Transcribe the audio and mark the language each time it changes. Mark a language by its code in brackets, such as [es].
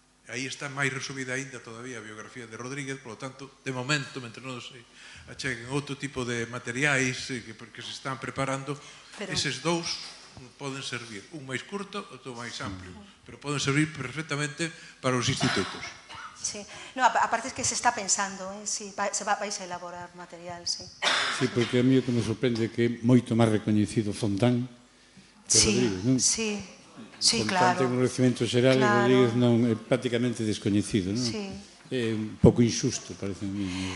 [gl] Aí está máis resumida ainda todavía a biografía de Rodríguez, polo tanto, de momento, mentre non se acheguen outro tipo de materiais que se están preparando, eses dous poden servir, un máis curto, outro máis amplio, pero poden servir perfectamente para os institutos. [es] Sí, no, aparte es que se está pensando, si vais a elaborar material, sí. [gl] Sí, porque a mí o que me sorprende é que é moito máis recoñecido Fontán que Rodríguez, non? Sí, sí, Fontán claro. ten un recoñecemento xeral e Rodríguez non é prácticamente descoñecido, non? Sí. É un pouco injusto, parece a mí.